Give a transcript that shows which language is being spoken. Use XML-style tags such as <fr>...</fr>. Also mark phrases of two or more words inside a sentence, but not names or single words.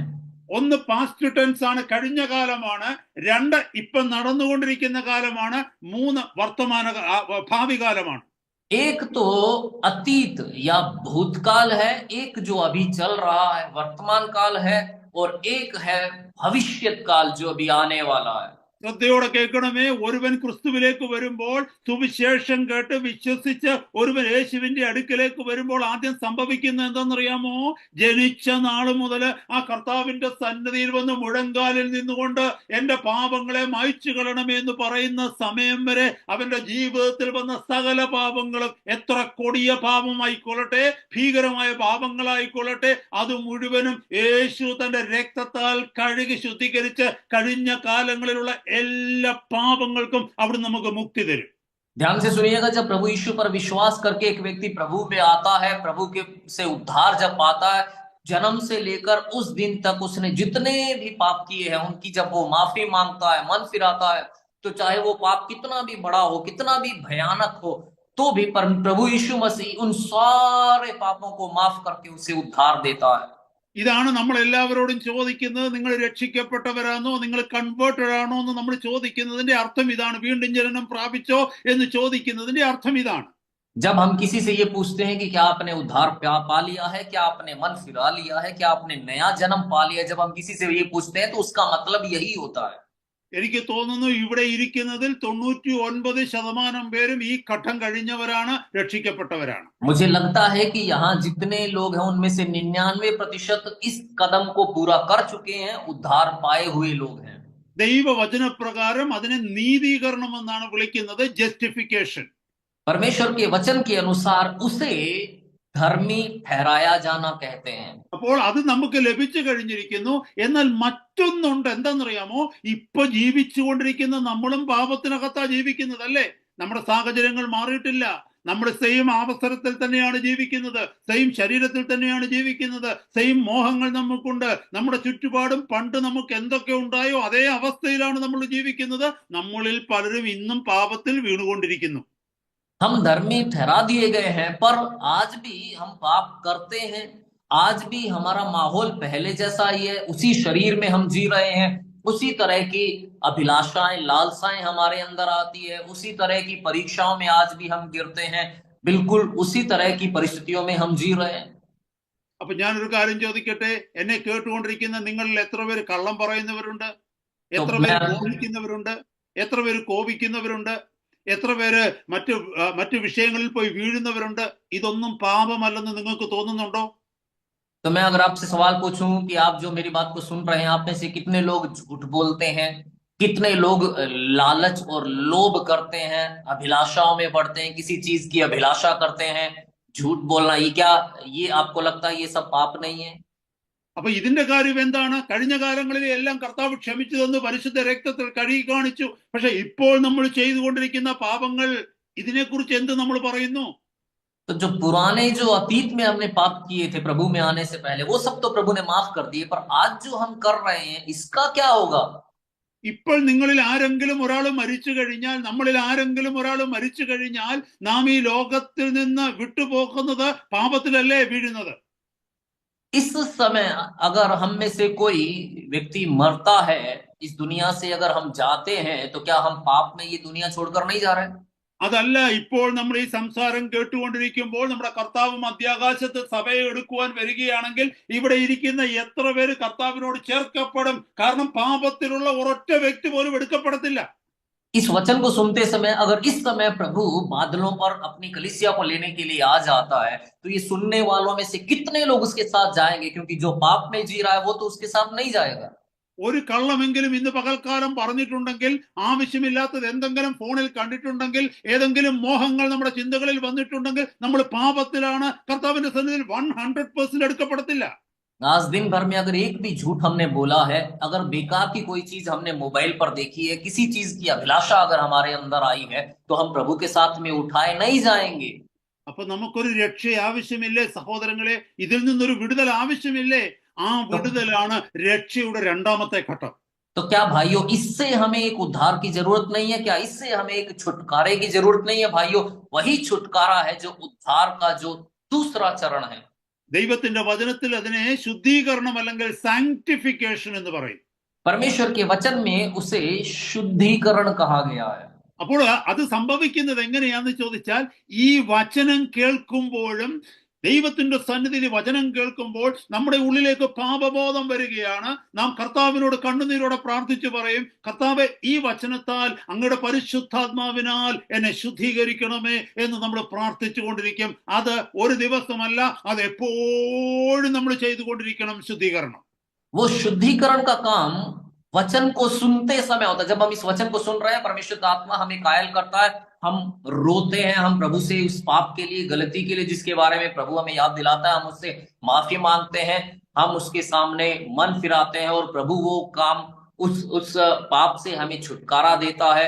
<ml>ഒന്ന്</ml> <en>past tense</en> <ml>ആണ്, കഴിഞ്ഞ കാലമാണ്. 2 ഇപ്പം നടന്നുകൊണ്ടിരിക്കുന്ന കാലമാണ്. 3 ഭാവി കാലമാണ്.</ml> <hi>एक तो अतीत या भूतकाल है, एक जो अभी चल रहा है वर्तमान काल है, और एक है भविष्यत काल जो अभी आने वाला है।</hi> <ml>ശ്രദ്ധയോടെ കേൾക്കണമേ. ഒരുവൻ ക്രിസ്തുവിലേക്ക് വരുമ്പോൾ, സുവിശേഷം കേട്ട് വിശ്വസിച്ച് ഒരുവൻ യേശുവിന്റെ അടുക്കലേക്ക് വരുമ്പോൾ ആദ്യം സംഭവിക്കുന്നത് എന്താണെന്നറിയാമോ? ജനിച്ച നാൾ മുതൽ ആ കർത്താവിന്റെ സന്നിധിയിൽ വന്ന് മുഴങ്കാലിൽ നിന്നുകൊണ്ട് എന്റെ പാപങ്ങളെ മായ്ച്ചു കളയണമേ എന്ന് പറയുന്ന സമയം വരെ അവന്റെ ജീവിതത്തിൽ വന്ന സകല പാപങ്ങളും, എത്ര കൊടിയ പാപമായിക്കൊള്ളട്ടെ, ഭീകരമായ പാപങ്ങളായിക്കൊള്ളട്ടെ, അത് മുഴുവനും യേശു തന്റെ രക്തത്താൽ കഴുകി ശുദ്ധീകരിച്ച് കഴിഞ്ഞ കാലങ്ങളിലുള്ള എല്ലാ പാപങ്ങൾക്കും അവിടെ നമുക്ക് മുക്തി തരും.</ml> <hi>ध्यान से सुनिएगा, जब प्रभु यीशु पर विश्वास करके एक व्यक्ति प्रभु में आता है, प्रभु के से उद्धार जब पाता है, जन्म से लेकर उस दिन तक उसने जितने भी पाप किए हैं उनकी जब वो माफी मांगता है, मन फिराता है, तो चाहे वो पाप कितना भी बड़ा हो, कितना भी भयानक हो, तो भी प्रभु यीशु मसीह उन सारे पापों को माफ करके उसे उद्धार देता है।</hi> <ml>ഇതാണ് നമ്മൾ എല്ലാവരോടും ചോദിക്കുന്നത്. നിങ്ങൾ രക്ഷിക്കപ്പെട്ടവരാണോ, നിങ്ങൾ കൺവേർട്ടഡ് ആണോ എന്ന് നമ്മൾ ചോദിക്കുന്നതിന്റെ അർത്ഥം ഇതാണ്. വീണ്ടും ജനനം പ്രാപിച്ചോ എന്ന് ചോദിക്കുന്നതിന്റെ അർത്ഥം ഇതാണ്.</ml> <hi>जब हम किसी से ये पूछते हैं कि क्या आपने उद्धार पा लिया है, क्या आपने मन फिरा लिया है, क्या आपने नया जन्म पा लिया है, जब हम किसी से ये पूछते हैं तो उसका मतलब यही होता है।</hi> <ml>എനിക്ക് തോന്നുന്നു ഇവിടെ ഇരിക്കുന്നതിൽ 99% പേരും ഈ ഘട്ടം കഴിഞ്ഞവരാണ്, രക്ഷിക്കപ്പെട്ടവരാണ്.</ml> <hi>मुझे लगता है कि यहाँ जितने लोग हैं उनमें से 99% इस कदम को पूरा कर चुके हैं, उद्धार पाए हुए लोग हैं।</hi> <ml>ദൈവവചനപ്രകാരം അതിനെ നീതീകരണം എന്നാണ് വിളിക്കുന്നത്, ജസ്റ്റിഫിക്കേഷൻ.</ml> <hi>परमेश्वर के वचन के अनुसार उसे धर्मी ठहराया जाना कहते हैं।</hi> <ml>അപ്പോൾ അത് നമുക്ക് ലഭിച്ചു കഴിഞ്ഞിരിക്കുന്നു. എന്നാൽ മറ്റൊന്നുണ്ട്, എന്താണെന്നറിയാമോ? ഇപ്പൊ ജീവിച്ചുകൊണ്ടിരിക്കുന്ന നമ്മളും പാപത്തിനകത്താ ജീവിക്കുന്നത്, അല്ലേ? നമ്മുടെ സാഹചര്യങ്ങൾ മാറിയിട്ടില്ല. നമ്മൾ സെയിം അവസരത്തിൽ തന്നെയാണ് ജീവിക്കുന്നത്, സെയിം ശരീരത്തിൽ തന്നെയാണ് ജീവിക്കുന്നത്, സെയിം മോഹങ്ങൾ നമുക്കുണ്ട്. നമ്മുടെ ചുറ്റുപാടും പണ്ട് നമുക്ക് എന്തൊക്കെ ഉണ്ടായോ അതേ അവസ്ഥയിലാണ് നമ്മൾ ജീവിക്കുന്നത്. നമ്മളിൽ പലരും ഇന്നും പാപത്തിൽ വീണുകൊണ്ടിരിക്കുന്നു.</ml> <hi>हम धर्मी ठहरा दिए गए हैं, पर आज भी हम पाप करते हैं। आज भी हमारा माहौल पहले जैसा ही है, उसी शरीर में हम जी रहे हैं, उसी तरह की अभिलाषाएं, लालसाएं हमारे अंदर आती है, उसी तरह की परीक्षाओं में आज भी हम गिरते हैं, बिल्कुल उसी तरह की परिस्थितियों में हम जी रहे हैं।</hi> <ml>അപ്പൊ ഞാനൊരു കാര്യം ചോദിക്കട്ടെ, എന്നെ കേട്ടുകൊണ്ടിരിക്കുന്ന നിങ്ങളിൽ എത്ര പേര് കള്ളം പറയുന്നവരുണ്ട്? എത്ര പേര് മോഹിക്കുന്നവരുണ്ട്? എത്ര പേര് കോപിക്കുന്നവരുണ്ട്? എത്ര പേര് മറ്റു വിഷയങ്ങളിൽ പോയി വീഴുന്നവരുണ്ട്? ഇതൊന്നും പാപമല്ലെന്ന് നിങ്ങൾക്ക് തോന്നുന്നുണ്ടോ?</ml> <hi>तो मैं अगर आपसे सवाल पूछूं कि आप जो मेरी बात को सुन रहे हैं, आप में से कितने लोग झूठ बोलते हैं, कितने लोग लालच और लोभ करते हैं, अभिलाषाओं में बढ़ते हैं, किसी चीज की अभिलाषा करते हैं, झूठ बोलना, ये आपको लगता है ये सब पाप नहीं है?</hi> <ml>അപ്പൊ ഇതിന്റെ കാര്യം എന്താണ്? കഴിഞ്ഞ കാലങ്ങളിൽ എല്ലാം കർത്താവ് ക്ഷമിച്ചു തന്നു, പരിശുദ്ധ രക്തത്തിൽ കഴുകി കാണിച്ചു. പക്ഷെ ഇപ്പോൾ നമ്മൾ ചെയ്തുകൊണ്ടിരിക്കുന്ന പാപങ്ങൾ, ഇതിനെക്കുറിച്ച് എന്ത് നമ്മൾ പറയുന്നു?</ml> <hi>तो जो पुराने जो अतीत में हमने पाप किए थे प्रभु में आने से पहले, वो सब तो प्रभु ने माफ कर दिए, पर आज जो हम कर रहे हैं इसका क्या होगा?</hi> <ml>ഇപ്പോൾ നിങ്ങളിൽ ആരെങ്കിലും ഒരാൾ മരിച്ചു കഴിഞ്ഞാൽ, നമ്മളിൽ ആരെങ്കിലും ഒരാൾ മരിച്ചു കഴിഞ്ഞാൽ, നാം ഈ ലോകത്തിൽ നിന്ന് വിട്ടുപോകുന്നത് പാപത്തിലല്ലേ വീഴുന്നത്?</ml> <hi>इस समय अगर हम में से कोई व्यक्ति मरता है, इस दुनिया से अगर हम जाते हैं, तो क्या हम पाप में ये दुनिया छोड़कर नहीं जा रहे?</hi> <ml>അതല്ല ഇപ്പോൾ നമ്മൾ ഈ സംസാരം കേട്ടുകൊണ്ടിരിക്കുമ്പോൾ നമ്മുടെ കർത്താവ് മധ്യാകാശത്ത് സഭയെ എടുക്കുവാൻ വരികയാണെങ്കിൽ ഇവിടെ ഇരിക്കുന്ന എത്ര പേര് കർത്താവിനോട് ചേർക്കപ്പെടും? കാരണം പാപത്തിലുള്ള ഒരൊറ്റ വ്യക്തി പോലും എടുക്കപ്പെടത്തില്ല.</ml> <hi>इस वचन को सुनते समय अगर इस समय प्रभु बादलों पर अपनी कलीसिया को लेने के लिए आ जाता है, तो ये सुनने वालों में से कितने लोग उसके साथ जाएंगे? क्योंकि जो पाप में जी रहा है वो तो उसके साथ नहीं जाएगा।</hi> <ml>ഒരു കള്ളമെങ്കിലും ഇന്ന് പകൽക്കാലം പറഞ്ഞിട്ടുണ്ടെങ്കിൽ, ആവശ്യമില്ലാത്തത് എന്തെങ്കിലും ഫോണിൽ കണ്ടിട്ടുണ്ടെങ്കിൽ, ഏതെങ്കിലും മോഹങ്ങൾ നമ്മുടെ ചിന്തകളിൽ വന്നിട്ടുണ്ടെങ്കിൽ, നമ്മൾ പാപത്തിലാണ്. കർത്താവിന്റെ സന്നിധിയിൽ 100% എടുക്കപ്പെടത്തില്ല.</ml> <hi>आज दिन भर में अगर एक भी झूठ हमने बोला है, अगर बेकार की कोई चीज हमने मोबाइल पर देखी है, किसी चीज की अभिलाषा अगर हमारे अंदर आई है, तो हम प्रभु के साथ में उठाए नहीं जाएंगे।</hi> <ml>അപ്പൊ നമുക്കൊരു രക്ഷ ആവശ്യമില്ലേ സഹോദരങ്ങളെ? ഇതിൽ നിന്നൊരു വിടുതൽ ആവശ്യമില്ലേ? ആ വിടുതലാണ് രക്ഷയുടെ രണ്ടാമത്തെ ഘട്ടം.</ml> <hi>तो क्या भाइयों, इससे हमें एक उद्धार की जरूरत नहीं है? क्या इससे हमें एक छुटकारे की जरूरत नहीं है? भाइयों, वही छुटकारा है जो उद्धार का जो दूसरा चरण है।</hi> <ml>ദൈവത്തിന്റെ വചനത്തിൽ അതിനെ ശുദ്ധീകരണം അല്ലെങ്കിൽ സാങ്ക്ടിഫിക്കേഷൻ എന്ന് പറയും.</ml> <hi>परमेश्वर के वचन में उसे शुद्धिकरण कहा गया है।</hi> <ml>അപ്പോൾ അത് സംഭവിക്കുന്നത് എങ്ങനെയാന്ന് ചോദിച്ചാൽ, ഈ വചനം കേൾക്കുമ്പോഴും ദൈവത്തിന്റെ സന്നിധിയിൽ വചനം കേൾക്കുമ്പോൾ നമ്മുടെ ഉള്ളിലേക്ക് പാപബോധം വരികയാണ്. നാം കർത്താവിനോട് കണ്ണുനീരോടെ പ്രാർത്ഥിച്ചു പറയും, കർത്താവെ, ഈ വചനത്താൽ അങ്ങയുടെ പരിശുദ്ധാത്മാവിനാൽ എന്നെ ശുദ്ധീകരിക്കണമേ എന്ന് നമ്മൾ പ്രാർത്ഥിച്ചു കൊണ്ടിരിക്കും. അത് ഒരു ദിവസമല്ല, അത് എപ്പോഴും നമ്മൾ ചെയ്തുകൊണ്ടിരിക്കണം ശുദ്ധീകരണം.</ml> <hi>वो शुद्धिकरण का काम वचन को सुनते समय होता है। जब हम इस वचन को सुन रहे हैं, परमेश्वर का आत्मा हमें कायल करता है, हम रोते हैं, हम प्रभु से उस पाप के लिए, गलती के लिए जिसके बारे में प्रभु हमें याद दिलाता है, हम उससे माफी मांगते हैं, हम उसके सामने मन फिराते हैं, और प्रभु वो काम उस पाप से हमें छुटकारा देता है।</hi>